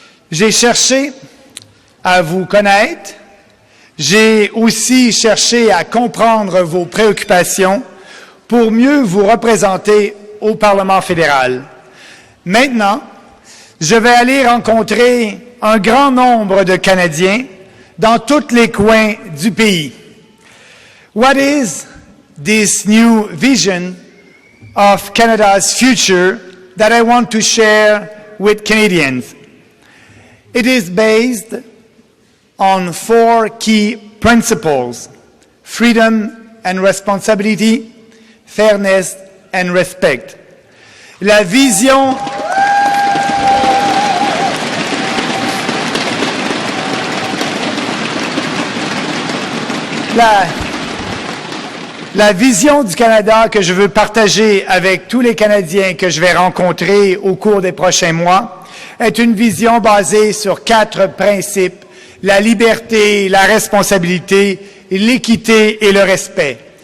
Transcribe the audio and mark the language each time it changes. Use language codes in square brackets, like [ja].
[fr] J'ai cherché à vous connaître. J'ai aussi cherché à comprendre vos préoccupations pour mieux vous représenter au Parlement fédéral. Maintenant, je vais aller rencontrer un grand nombre de Canadiens dans tous les coins du pays. [en] What is this new vision of Canada's future that I want to share with Canadians? It is based on 4 key principles: freedom and responsibility, fairness and respect. [fr] La vision La vision du Canada que je veux partager avec tous les Canadiens que je vais rencontrer au cours des prochains mois est une vision basée sur 4 principes: la liberté, la responsabilité, l'équité et le respect.